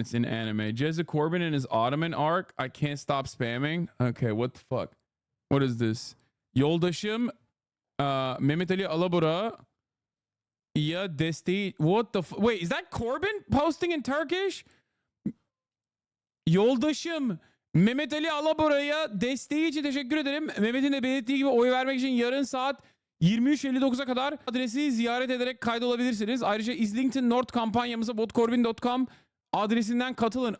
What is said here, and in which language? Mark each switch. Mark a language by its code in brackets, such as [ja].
[en] It's in anime. Jezza Corbin in his Ottoman arc. I can't stop spamming. Okay, what the fuck? What is this? [tr] Yoldaşım Mehmet Ali Alabora ya desteği. [en] What the wait, is that Corbyn posting in Turkish? [tr] Yoldaşım Mehmet Ali Alabora'ya desteği için teşekkür ederim. Mehmet'in de belirttiği gibi oy vermek için yarın saat 23.59'a kadar adresi ziyaret ederek kaydolabilirsiniz. Ayrıca Islington North kampanyamıza votcorbyn.com adresinden katılın.